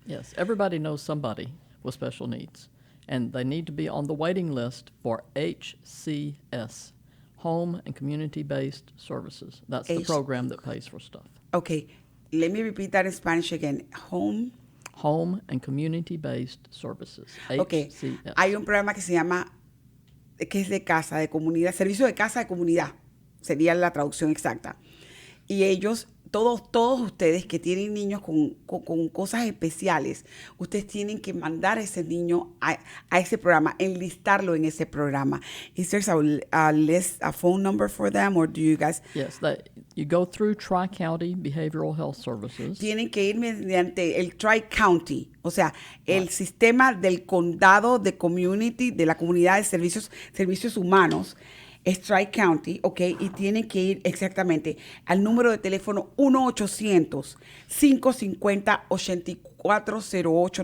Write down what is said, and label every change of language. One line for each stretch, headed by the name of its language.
English: Yes, everybody knows somebody with special needs, and they need to be on the waiting list for HCS, Home and Community-Based Services. That's the program that pays for stuff. Okay, let me repeat that in Spanish again. Home and Community-Based Services, Okay, HCS.
Spanish: hay un programa que se llama, que es de casa, de comunidad, servicio de casa de comunidad, sería la traducción exacta. Y ellos, todos ustedes que tienen niños con cosas especiales, ustedes tienen que mandar a ese niño a ese programa, enlistarlo en ese programa.
English: Is there a phone number for them, or do you guys? Yes, you go through Tri-County Behavioral Health Services.
Spanish: Tienen que ir mediante el Tri-County, o sea, el sistema del condado de community, de la comunidad de servicios humanos. Es Tri-County, ¿ok? Y tienen que ir exactamente al número de teléfono 1-800-550-8408.